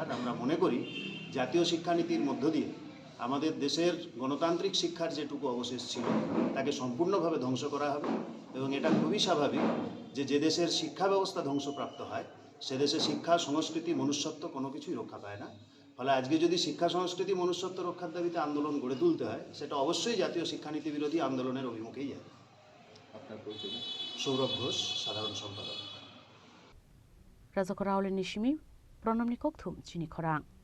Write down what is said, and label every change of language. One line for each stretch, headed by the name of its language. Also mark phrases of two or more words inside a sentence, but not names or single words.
Bangla: আমরা মনে করি জাতীয় শিক্ষানীতির মধ্য দিয়ে আমাদের দেশের গণতান্ত্রিক শিক্ষার যেটুকু অবশেষ ছিল তাকে সম্পূর্ণভাবে ধ্বংস করা হবে এবং এটা খুবই স্বাভাবিক যে দেশের শিক্ষা ব্যবস্থা ধ্বংসপ্রাপ্ত হয় সে দেশে শিক্ষা সংস্কৃতি মনুষ্যত্ব কোনো কিছুই রক্ষা পায় না। ফলে আজকে যদি শিক্ষা সংস্কৃতি মনুষ্যত্ব রক্ষার দাবিতে আন্দোলন গড়ে তুলতে হয় সেটা অবশ্যই জাতীয় শিক্ষানীতি বিরোধী আন্দোলনের অভিমুখেই যাবে। আপনার পরিচয়? সৌরভ ঘোষ, সাধারণ সম্পাদক।
Kok Borok: Razakor Auli ni Shimi Pronom ni Kokthum Chini Khorang.